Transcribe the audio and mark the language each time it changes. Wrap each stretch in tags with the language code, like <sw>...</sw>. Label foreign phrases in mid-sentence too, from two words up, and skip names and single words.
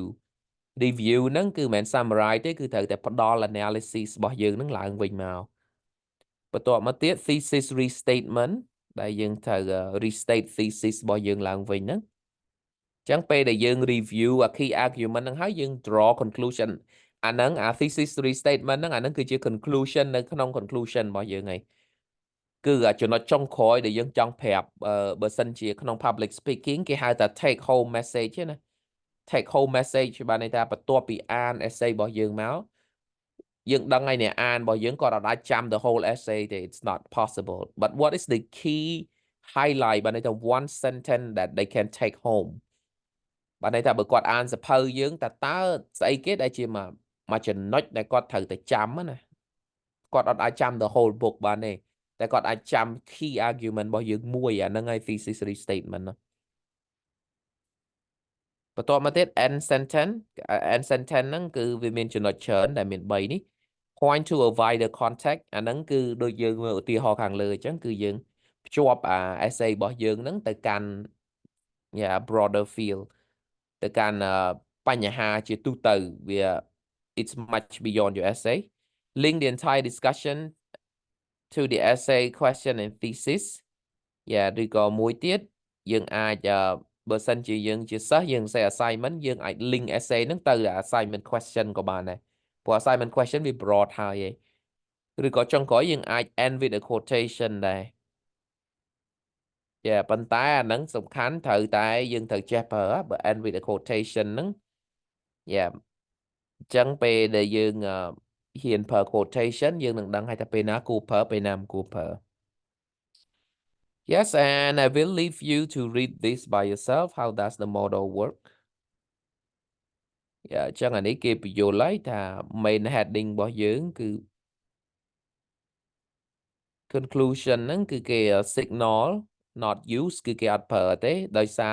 <km>ហ្នឹងគឺមិនមែន summarize ទេគឺត្រូវតែផ្ដល់ analysis របស់យើងហ្នឹងឡើងវិញមកបន្ទាប់មកទៀត</km> <en>thesis restatement</en> <km>ដែលយើងត្រូវ</km> <en>restate thesis</en> <km>របស់យើងឡើងវិញហ្នឹងអញ្ចឹងពេលដែលយើង review អា</km> <en>key argument</en> <km>ហ្នឹងហើយយើង</km> <en>draw conclusion</en> <km>អា ហ្នឹងអា</km> <en>thesis restatement</en> <km>ហ្នឹងអាហ្នឹងគឺជា conclusion នៅក្នុង conclusion របស់យើងហើយគឺចំណុចចុងក្រោយដែលយើងចង់ប្រាប់បើសិនជាក្នុង</km> <en>public speaking</en> <km>គេហៅថា take</km> <en>home message</en> <km>ណា</km> <en>take home message</en> <km>បានន័យថាបន្ទាប់ពីអាន essay របស់យើងមកយើងដឹងហើយអ្នកអានរបស់យើងគាត់អាចចាំ</km> <en>the whole essay</en> <km>ទេ</km> <en>it's not possible but what is the key highlight</en> <km>បានន័យថា</km> <en>one sentence that they can take home</en> <km>បានន័យថាបើគាត់អានសភៅយើងតើស្អីគេដែលជាមួយចំណុចដែលគាត់ត្រូវតែចាំណាគាត់អត់អាចចាំ</km> <en>the whole book</en> <km>បានទេតែគាត់អាចចាំ</km> <en>key argument</en> <km>របស់យើងមួយអាហ្នឹងហើយ</km> <en>thesis restatement</en> <km>ណា បន្ទាប់មកទៀត</km> <en>end sentence end sentence</en> <km>ហ្នឹងគឺវាមានចំណុចច្រើនដែលមាន3នេះ</km> <en>point to a wider context</en> <km>អាហ្នឹងគឺដូចយើង មើលឧទាហរណ៍ខាងលើអញ្ចឹងគឺយើងភ្ជាប់essay របស់យើងហ្នឹងទៅកាន់</km> <en>broader field</en> <km>ទៅកាន់បញ្ហា ជាទូទៅវា</km> <en>it's much beyond your essay link the entire discussion to the essay question and thesis</en> <km>ឬក៏មួយទៀតយើងអាចបើសិនជាយើងជាសិស្សយើងសេ assignment យើងអាច link essay ហ្នឹងទៅ</km> <en>assignment question</en> <km>ក៏បានដែរព្រោះ</km> <en>assignment question</en> <km>វា broad ហើយឯងឬក៏ចុងក្រោយយើងអាច</km> <en>end with a quotation</en> <km>ដែរ ប៉ុន្តែអាហ្នឹងសំខាន់ត្រូវតែយើងត្រូវចេះប្រើបើ</km> <en>end with a quotation</en> <km>ហ្នឹងអញ្ចឹងពេលដែលយើងហ៊ានប្រើ quotation យើងនឹងដឹងហើយថាពេលណាគួរប្រើពេលណាមិនគួរប្រើ</km> <en>Yes, and I will leave you to read this by yourself. How does the model work?</en> <km>អញ្ចឹងអានេះគេបញ្យល់ហើយថា</km> <en>main heading</en> <km>របស់យើងគឺ conclusion ហ្នឹងគឺគេ</km> <en>signal not use</en> <km>គឺគេអត់ប្រើទេដោយសារ</km>